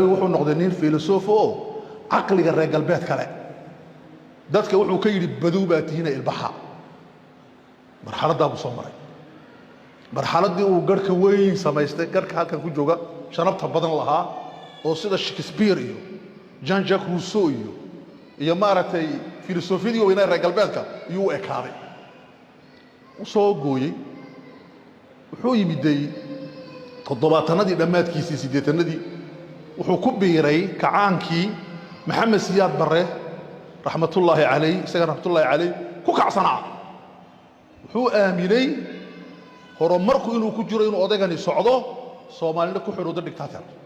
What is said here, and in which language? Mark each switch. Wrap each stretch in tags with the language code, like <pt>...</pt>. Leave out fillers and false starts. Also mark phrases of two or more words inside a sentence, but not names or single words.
<so>wuxuu noqday nin filosofo oo caqliga reer galbeed kale dadka wuxuu ka yidhi badow baa tihiina ilbaxa marxaladdaa buu soo maray marxaladdii uu garhka weyn samaystay garhka halkan ku jooga shanabta badan lahaa oo sida shakespeare iyo jean jacques rousseau iyo maaragtay filosofiyadii weynaa reer galbeedka iyuu u ekaaday u soo gooyey wuxuu yimiday 70-annadii dhammaadkiisii 80-annadii wuxuu ku biiray kacaankii maxamed siyaad barre</so> <ar>رحمة الله عليه</ar> <so>isaga</so> <ar>رحمة الله عليه</ar> <so>ku kacsanaa wuxuu aaminay horumarku inuu ku jiro inuu odaygani socdo soomaalina ku xidhuuda dictator</so>